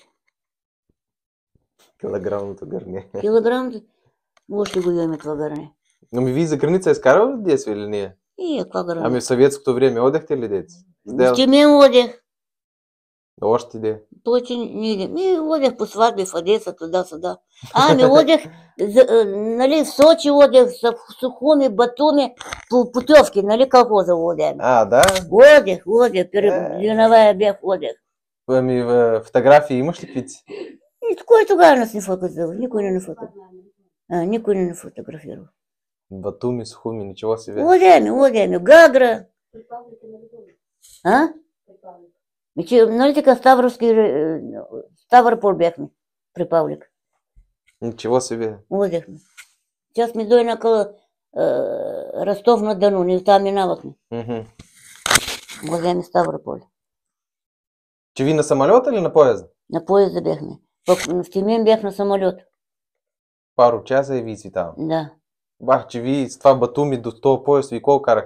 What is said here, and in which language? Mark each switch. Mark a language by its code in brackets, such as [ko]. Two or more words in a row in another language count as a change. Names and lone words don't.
[bg] Килограмното гърне. Килограмното, още го имаме това гърне. Но вие за граница изкарал ли детство или не? Каква граница? Ами в съветското време одехте ли деца? Ще ме одех. Още де? Повече не идем. Одех по сватби в Одеса, [ru] туда-сюда. [bg] Одех, нали, в Сочи одех, в Сухуми, Батуми, по путевки, нали, колхоза одех. Да? Одех, Виновая бях одех. Ами фотографии имаш ли какви-ци? Кой тогава нас не фотографирал? Никой не фотографирал. [ru] Батуми, Сухуми, ничего себе. [bg] Одеме, Гагра. Нали така Ставропол бяхме при Павлик. [ru] Ничего себе. [bg] Одехме. Сейчас ми дойде на Ростов на Дону, ние там минавахме. Одеме Ставропол. Че ви на самолета или на поезда? На поезда бяхме. Пък в Тимен бях на самолет. Пару часа и ви си там. Да. Че ви с това Батуми до този поезд ви колко карахте?